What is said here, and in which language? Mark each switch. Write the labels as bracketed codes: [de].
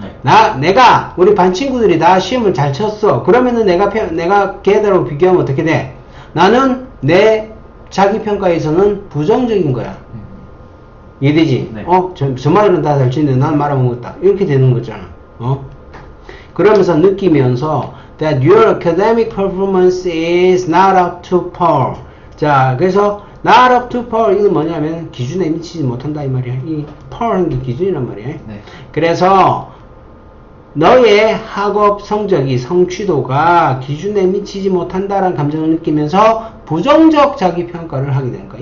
[ko] 네. 우리 반 친구들이 나 시험을 잘 쳤어. 그러면은 내가 걔들하고 비교하면 어떻게 돼? 나는 내 자기평가에서는 부정적인 거야. 이해되지? 네. 저 말은 다 잘 치는데 난 말하면 못다. 이렇게 되는 거잖아. 그러면서 느끼면서 [en] that your academic performance is not up to par. [ko] 자, 그래서 [en] not up to par, [ko] 이건 뭐냐면 기준에 미치지 못한다 이 말이야. 이 par라는 게 기준이란 말이야. 네. 그래서 너의 학업 성취도가 기준에 미치지 못한다라는 감정을 느끼면서 부정적 자기평가를 하게 되는 거야.